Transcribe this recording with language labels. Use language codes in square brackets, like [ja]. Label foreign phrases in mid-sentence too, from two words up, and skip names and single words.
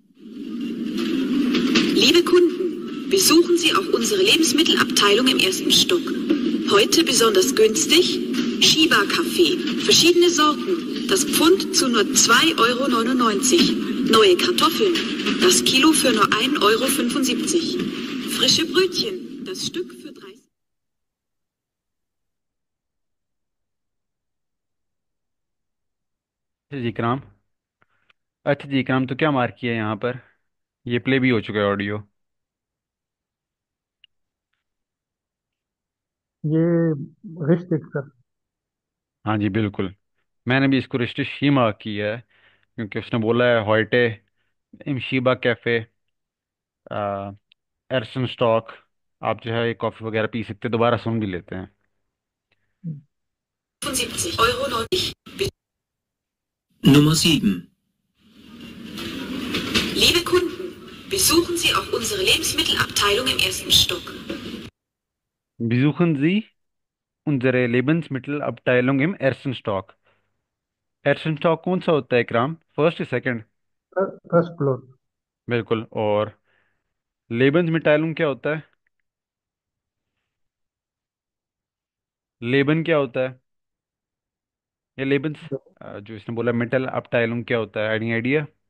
[de] Liebe Kunden, besuchen Sie auch unsere Lebensmittelabteilung im ersten Stock. Heute besonders günstig Shiba-Kaffee. Verschiedene Sorten. Das Pfund zu nur 2,99 Euro. Neue Kartoffeln. Das Kilo für nur 1,75 Euro. Frische Brötchen. Das Stück für 30. [hi] जी इकराम। अच्छा जी इकराम, तो क्या मार्क किया है यहाँ पर? ये प्ले भी हो चुका है ऑडियो। ये रिश्ते सर। हाँ जी बिल्कुल। मैंने भी इसको रजिस्टर ही मार्क किया है, क्योंकि उसने बोला है [de] heute im Shiba Kaffee, ersten Stock. [hi] आप जो है ये कॉफ़ी वगैरह पी सकते हैं, दोबारा सुन भी लेते हैं। [de] 75,90 Euro. Nummer 7. Liebe Kunden, besuchen Sie auch unsere Lebensmittelabteilung im ersten Stock. Besuchen Sie unsere Lebensmittelabteilung im ersten Stock। ersten Stock [hi] कौन सा होता है इकराम, फर्स्ट या सेकंड? [en] first floor. [hi] बिल्कुल। और [de] Lebens mittelabteilung [hi] क्या होता है? लेबन क्या होता है? ये लेबन्स, जो इसने बोला [de] Mittel abteilung [hi] क्या होता है, [en] any idea?